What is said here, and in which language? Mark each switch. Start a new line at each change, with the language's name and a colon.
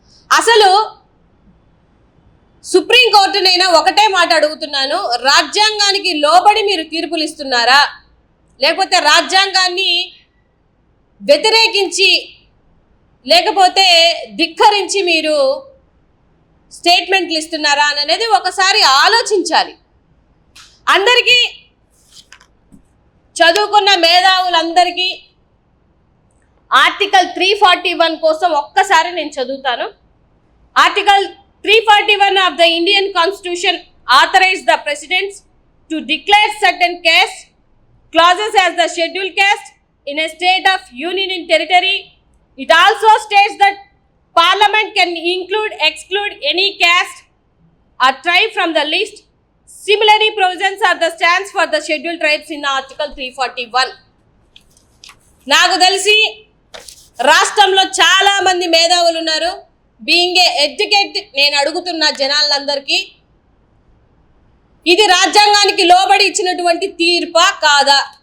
Telugu: అసలు సుప్రీంకోర్టునైనా ఒకటే మాట అడుగుతున్నాను, రాజ్యాంగానికి లోబడి మీరు తీర్పులు ఇస్తున్నారా, లేకపోతే రాజ్యాంగాన్ని వ్యతిరేకించి, లేకపోతే ధిక్కరించి మీరు స్టేట్మెంట్లు ఇస్తున్నారా అనేది ఒకసారి ఆలోచించాలి. అందరికీ చదువుకున్న మేధావులందరికీ ఆర్టికల్ 341 కోసం ఒక్కసారి నేను చదువుతాను.
English: Article 341 of the Indian Constitution authorized the President to declare certain caste clauses as the scheduled caste in a state of union in territory. It also states that Parliament can include, exclude any caste or tribe from the list. Similarly, provisions are the stands for the scheduled tribes in Article 341.
Telugu: నాకు తెలిసి రాష్ట్రంలో చాలా మంది మేధావులు ఉన్నారు.
English: being a educate,
Telugu: నేను అడుగుతున్న జనాలందరికీ, ఇది రాజ్యాంగానికి లోబడి ఇచ్చినటువంటి తీర్పా కాదా?